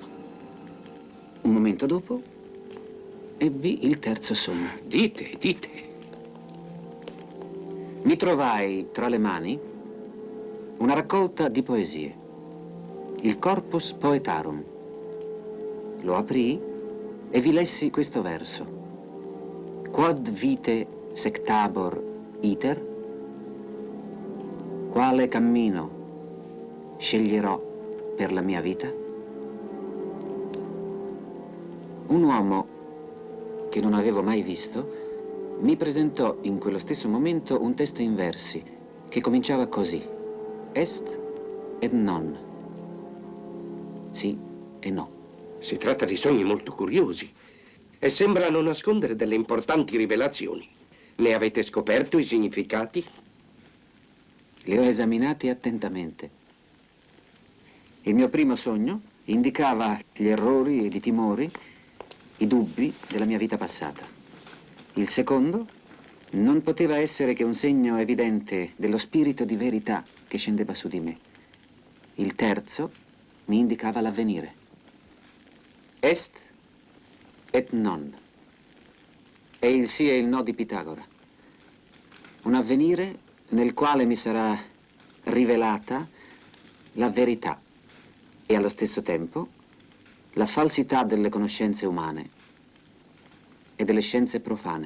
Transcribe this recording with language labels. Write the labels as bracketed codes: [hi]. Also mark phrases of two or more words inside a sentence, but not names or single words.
[it] Un momento dopo, ebbi il terzo sogno. Dite. Mi trovai tra le mani una raccolta di poesie, il Corpus Poetarum. Lo aprii e vi lessi questo verso. [la] Quod vite sectabor iter, [it] quale cammino sceglierò per la mia vita? Un uomo che non avevo mai visto mi presentò in quello stesso momento un testo in versi che cominciava così: [la] est et non. [it] Sì e no. Si tratta di sogni molto curiosi e sembrano nascondere delle importanti rivelazioni. Ne avete scoperto i significati? Li ho esaminati attentamente. Il mio primo sogno indicava gli errori ed i timori, i dubbi della mia vita passata. Il secondo non poteva essere che un segno evidente dello spirito di verità che scendeva su di me. Il terzo mi indicava l'avvenire. [la] Est et non. [it] È il sì e il no di Pitagora. Un avvenire nel quale mi sarà rivelata la verità e allo stesso tempo la falsità delle conoscenze umane e delle scienze profane.